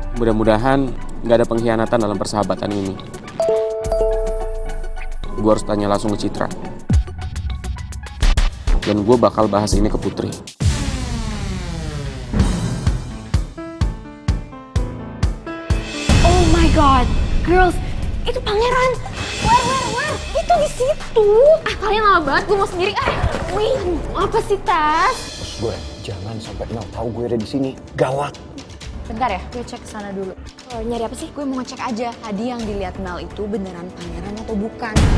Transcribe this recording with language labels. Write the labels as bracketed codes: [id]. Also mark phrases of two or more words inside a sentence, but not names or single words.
[id] Mudah-mudahan nggak ada pengkhianatan dalam persahabatan ini. Gue harus tanya langsung ke Citra. Dan gue bakal bahas ini ke Putri. [en] Oh my god, girls, [id] itu pangeran. Where? Itu di situ. Kalian lama banget, gue mau sendiri. Wait, apa sih Tas? Gue jangan sampai Mel tahu gue ada di sini. Gawat. Bentar ya, gue cek ke sana dulu. Nyari apa sih? Gue mau ngecek aja tadi yang dilihat Mel itu beneran pangeran atau bukan.